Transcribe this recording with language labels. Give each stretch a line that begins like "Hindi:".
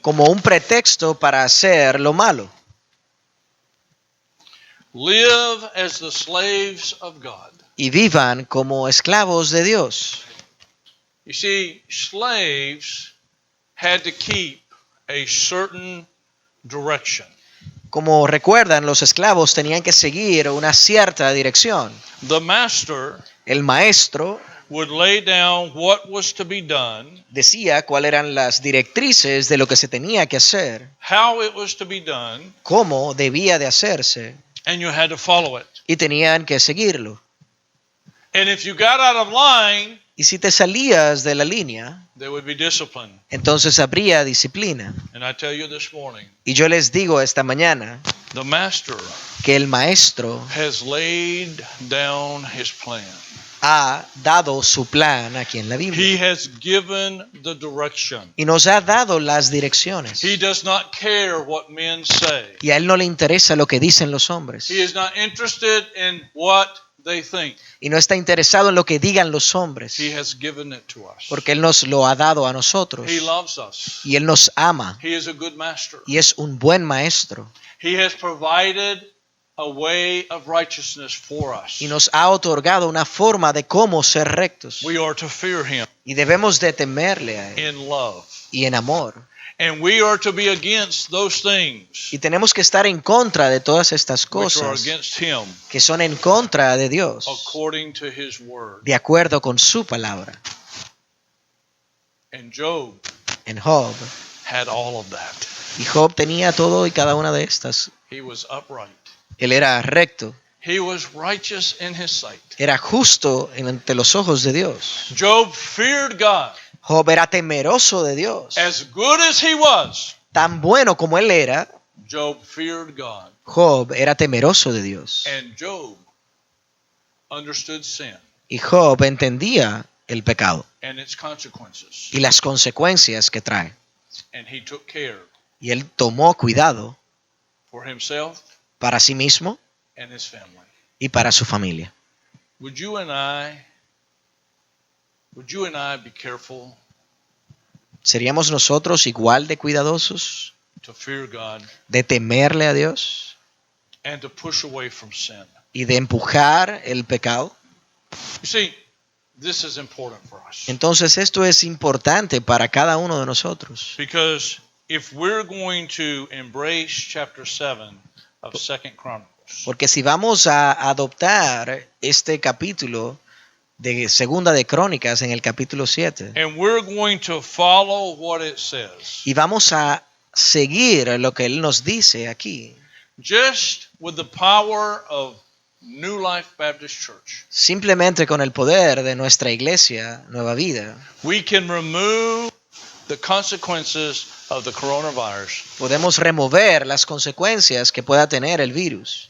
Spanish: como un pretexto para hacer lo malo.
English: Live as the slaves of God.
Spanish: Y vivan como esclavos de Dios.
English: You see, slaves had to keep a certain direction.
Spanish: Como recuerdan, los esclavos tenían que seguir una cierta dirección.
English: The master
Spanish: El maestro
English: would lay down what was to be done,
Spanish: decía cuáles eran las directrices de lo que se tenía que hacer,
English: how it was to be done,
Spanish: cómo debía de hacerse,
English: and you had to follow it.
Spanish: y tenían que seguirlo.
English: And if you got out of line,
Spanish: Y si te salías de la línea,
English: there would be discipline.
Spanish: entonces habría disciplina.
English: And I tell you this morning,
Spanish: Y yo les digo esta mañana
English: the master
Spanish: que el maestro
English: has laid down his plan.
Spanish: ha dado su plan aquí en la
English: He
Spanish: Biblia.
English: has given the direction.
Spanish: Y nos ha dado las direcciones.
English: He does not care what men say.
Spanish: Y a él no le interesa lo que dicen los hombres.
English: He is not interested in what they think.
Spanish: Y no está interesado en lo que digan los hombres.
English: He has given it to us.
Spanish: Porque él nos lo ha dado a nosotros.
English: He loves us.
Spanish: Y él nos ama.
English: He is a good master.
Spanish: Y es un buen maestro.
English: He has provided a way of righteousness for us.
Spanish: Y nos ha otorgado una forma de cómo ser rectos.
English: We are to fear him
Spanish: Y debemos de temerle a él.
English: in love.
Spanish: Y en amor.
English: And we are to be against those things
Spanish: Y tenemos que estar en contra de todas estas
English: which are
Spanish: cosas
English: against him
Spanish: que son en contra de Dios.
English: according to his word.
Spanish: De acuerdo con su palabra.
English: And Job
Spanish: En Job.
English: had all of that.
Spanish: Y Job tenía todo y cada una de estas.
English: He was upright.
Spanish: Él era recto.
English: He was righteous in his sight.
Spanish: Era justo ante los ojos de Dios.
English: Job feared God.
Spanish: Job era temeroso de Dios.
English: As good as he was,
Spanish: Tan bueno como él era,
English: Job feared God.
Spanish: Job era temeroso de Dios.
English: And Job understood sin
Spanish: Y Job entendía el pecado
English: and its consequences.
Spanish: y las consecuencias que trae.
English: And he took care
Spanish: Y él tomó cuidado
English: for himself
Spanish: para sí mismo
English: and his family.
Spanish: y para su familia.
English: Would you and I be careful
Spanish: ¿Seríamos nosotros igual de cuidadosos
English: to fear God
Spanish: de temerle a Dios
English: and to push away from sin?
Spanish: y de empujar el pecado?
English: You see, this is important for us.
Spanish: Entonces esto es importante para cada uno de nosotros.
English: Because if we're going to embrace chapter 7 of 2 Chronicles,
Spanish: Porque si vamos a adoptar este capítulo de Segunda de Crónicas en el capítulo 7
English: and we're going to follow what it says,
Spanish: y vamos a seguir lo que él nos dice aquí,
English: just with the power of New Life Baptist Church,
Spanish: simplemente con el poder de nuestra iglesia Nueva Vida,
English: we can remove the consequences of the coronavirus
Spanish: podemos remover las consecuencias que pueda tener el virus